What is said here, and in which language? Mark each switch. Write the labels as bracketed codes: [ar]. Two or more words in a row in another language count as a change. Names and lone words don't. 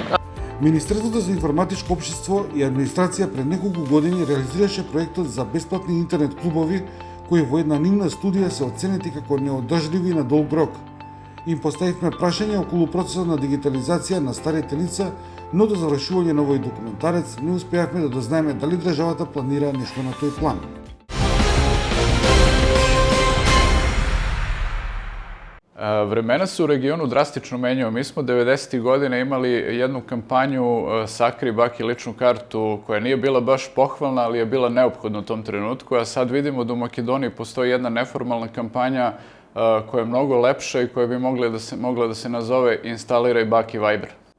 [mk] Министерството за информатичко општество и администрација пред неколку години реализираше проектот за бесплатни интернет клубови, кои во една нивна студија се оценети како неодржливи на долг рок. Им поставивме прашање околу процесот на дигитализација на старите лица, но до завршување на овој документарец не успеавме да дознаеме дали државата планира нешто на тој план. [sr] Vremena se u regionu drastično menjaju. Mi smo 90. godina imali jednu kampanju Sakri baki ličnu kartu koja nije bila baš pohvalna, ali je bila neophodna u tom trenutku, a sad vidimo da u Makedoniji postoji jedna neformalna kampanja koja je mnogo lepša i koja bi mogla da se nazove Instaliraj baki Viber.